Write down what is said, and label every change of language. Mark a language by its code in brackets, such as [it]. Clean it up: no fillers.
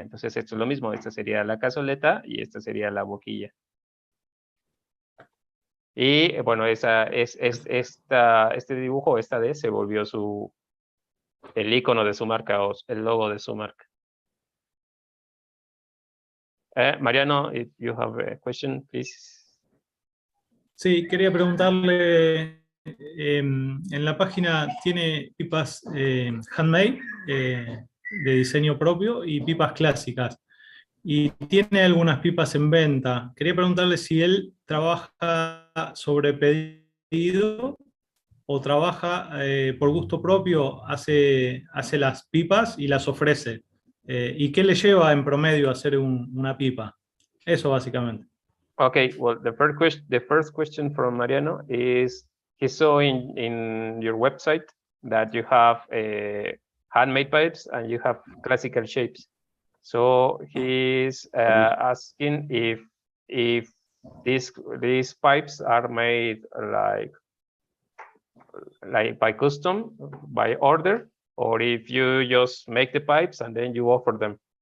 [es] Entonces esto es lo mismo, esta sería la cazoleta y esta sería la boquilla. Y bueno, este dibujo, esta D, se volvió el icono de su marca o el logo de su marca. [en] Mariano, if you have a question, please. [es] Sí, quería preguntarle, en la página tiene pipas handmade, de diseño propio, y pipas clásicas. Y tiene algunas pipas en venta. Quería preguntarle si él trabaja sobre pedido o trabaja por gusto propio, hace las pipas y las ofrece. ¿Y qué le lleva en promedio a hacer una pipa? Eso básicamente. [en] Okay, well, the first question from Mariano is, he saw in your website that you have handmade pipes and you have classical shapes. So he's asking if these pipes are made like by custom, by order, or if you just make the pipes and then you offer them